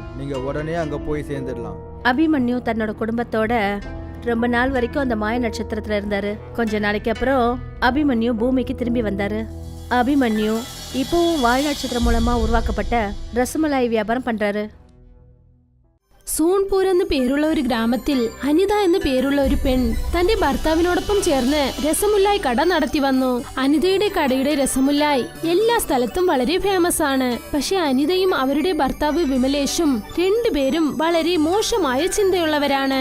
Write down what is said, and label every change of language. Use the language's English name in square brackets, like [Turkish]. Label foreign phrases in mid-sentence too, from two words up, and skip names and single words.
[Tamil] நீங்க உடனே அங்க போய் சேர்ந்துடலாம். அபிமன்யு தன்னோட குடும்பத்தோட ரொம்ப நாள் வரைக்கும் அந்த மாய நட்சத்திரத்துல இருந்தாரு. கொஞ்ச நாளைக்கு அப்புறம் அபிமன்யு பூமிக்கு திரும்பி வந்தாரு. அபிமன்யு இப்பவும் வாய் நட்சத்திரம் மூலமா உருவாக்கப்பட்ட ரசமலாய் வியாபாரம் பண்றாரு. [Malayalam] സോൺപൂർ എന്ന് പേരുള്ള ഒരു ഗ്രാമത്തിൽ അനിത എന്ന് പേരുള്ള ഒരു പെൺ തന്റെ ഭർത്താവിനോടൊപ്പം ചേർന്ന് രസമുല്ലായി കട നടത്തി വന്നു. അനിതയുടെ കടയുടെ രസമുല്ലായി എല്ലാ സ്ഥലത്തും വളരെ ഫേമസ് ആണ്. പക്ഷെ അനിതയും അവരുടെ ഭർത്താവ് വിമലേഷും രണ്ടുപേരും വളരെ മോശമായ ചിന്തയുള്ളവരാണ്.